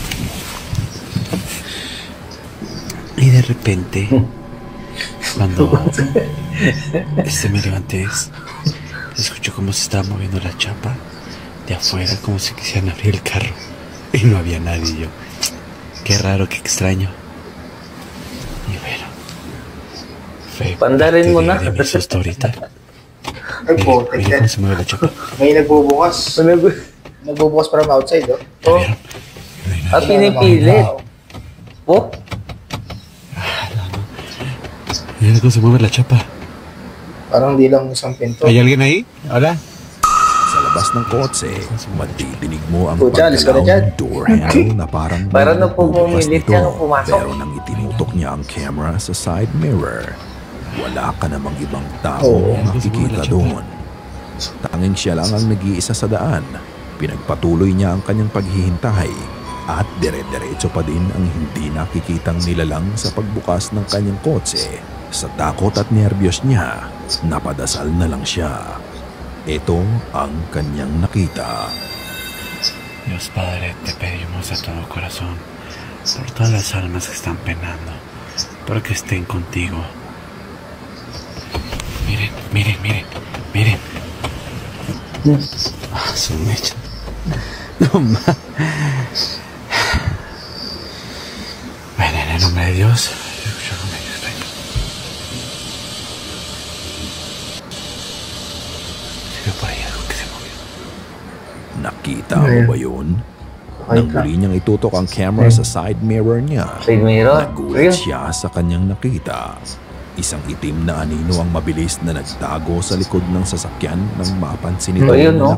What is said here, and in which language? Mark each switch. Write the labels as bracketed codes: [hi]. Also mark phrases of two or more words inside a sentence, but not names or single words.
[es] Y de repente, cuando me levanté, escucho cómo se estaba moviendo la chapa de afuera, como si quisieran abrir el carro. Y no había nadie. Yo, qué raro, qué extraño. Y bueno, fue [tl] Pandarin mo na. [es] de mi susto ahorita. [tl] Ay, po, [es] Mira cómo se mueve la chapa. [tl] may nagbubukas. Nagbubukas [en] from outside, oh. [es] ¿Ya vieron? No hay nadie. [tl] At pinipilit. Oh, [es] Mira cómo se mueve la chapa. [tl] Parang di lang isang pinto. [es] ¿Hay alguien ahí? Hola. [tl] Sa labas ng kotse, matidinig mo ang Pucha, alis ka na paggalaw dyan. ng [en] door handle [tl] na parang Parang may nagbubukas napupumilit nito. siya nung pumasok. Pero nang itinutok niya ang camera sa [en] side mirror, [tl] wala ka namang ibang tao makikita doon. Tanging siya lang ang nag-iisa sa daan. Pinagpatuloy niya ang kanyang paghihintay at dire-diretso pa din ang hindi nakikitang nilalang sa pagbukas ng kanyang kotse. Sa takot at nerbiyos niya, napadasal na lang siya. Ito ang kanyang nakita. [es] Dios Padre, te pedimos de todo corazón por todas las almas que están penando, porque estén contigo. Miren, miren, miren, miren. Ah, su mecha. No más. Ven, en el nombre de Dios. Escucha con ellos, extraño. Se ve por ahí algo que se movió. [tl] Nakita mo ba yun? Nang huli niyang itutok ang camera sa [en] side mirror [tl] niya, [en] side mirror. [tl] nagulat siya sa kanyang nakita. Isang itim na anino ang mabilis na nagtago sa likod ng sasakyan nang mapansin nito Ayun, na